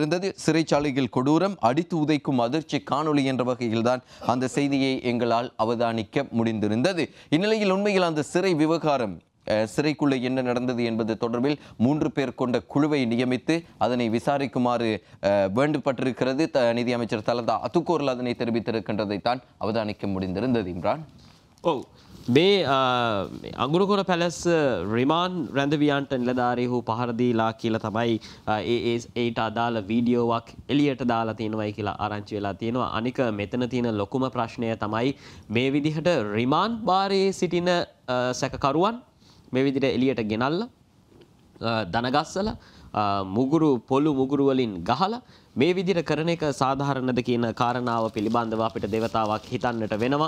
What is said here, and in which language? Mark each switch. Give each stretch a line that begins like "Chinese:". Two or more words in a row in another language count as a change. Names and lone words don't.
Tamil: சிறைச்சாலைகள் கொடூரம், அடித்து உதைக்கும் அதிர்ச்சி காணொலி என்ற வகையில் தான் அந்த செய்தியை எங்களால் அவதானிக்க முடிந்திருந்தது. இந்நிலையில் உண்மையில் அந்த சிறை விவகாரம், சிறைக்குள்ளே என்ன நடந்தது என்பது தொடர்பில் 3 பேர் கொண்ட குழுவை நியமித்து அதனை விசாரிக்குமாறு வேண்டப்பட்டிருக்கிறது. நிதி அமைச்சர் தலதா அத்துக்கோரல் அதனை தெரிவித்திருக்கின்றதை தான் அவதானிக்க முடிந்திருந்தது. இம்ரான்,
Sinhala: මේ අගුරුකොර පැලස් රිමාන් රැඳවියන්ට නිලධාරීහු පහරදීලා කියලා තමයි ඒට අදාළ වීඩියෝවක් එලියට දාලා තියෙනවයි කියලා ආරංචි වෙලා තියෙනවා. අනික මෙතන තියෙන ලොකුම ප්‍රශ්නය තමයි මේ විදිහට රිමාන් භාරයේ සිටින සැකකරුවන් මේ විදිහට එලියට ගෙනල්ලා දනගස්සලා මුගුරු පොළු මුගුරු වලින් ගහලා මේ විදිහට කරන එක සාධාරණද කියන කාරණාව පිළිබඳව අපිට දෙවතාවක් හිතන්නට වෙනවා.